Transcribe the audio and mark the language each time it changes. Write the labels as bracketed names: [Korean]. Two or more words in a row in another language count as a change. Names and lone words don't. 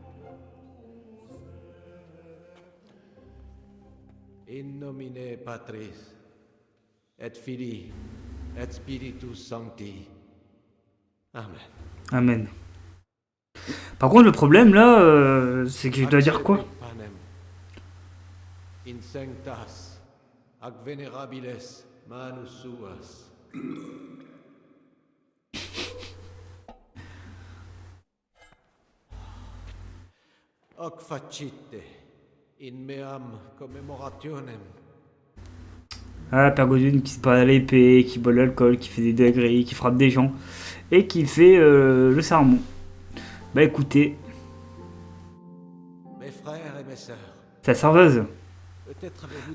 [Latin] In nomine Patris, et Filii, et Spiritus Sancti. Amen. Amen. [French] Par contre, le problème, là, c'est que je dois dire quoi? [Latin] Panem. In sanctas, ac venerabiles manus suas. Hoc facite in meam commemorationem. [French] Ah, Père Godwin qui se bat à l'épée, qui boit de l'alcool, qui fait des degrés, qui frappe des gens, et qui fait le sermon. Bah écoutez, Mes frères et mes sœurs, c'est la serveuse. peut-être avez-vous